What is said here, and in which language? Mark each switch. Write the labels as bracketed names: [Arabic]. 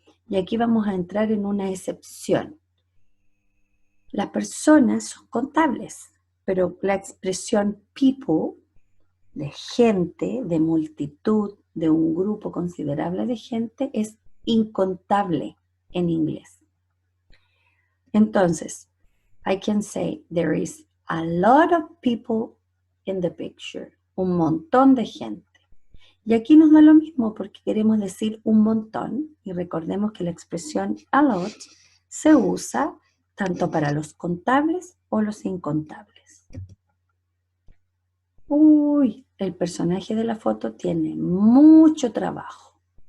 [Spanish] Y aquí vamos a entrar en una excepción. Las personas son contables, pero la expresión people, de gente, de multitud, de un grupo considerable de gente, es incontable en inglés. Entonces, [English] I can say there is a lot of people in the picture. [Spanish] Un montón de gente. Y aquí nos da lo mismo porque queremos decir un montón y recordemos que la expresión a lot se usa tanto para los contables o los incontables. Uy, el personaje de la foto tiene mucho trabajo.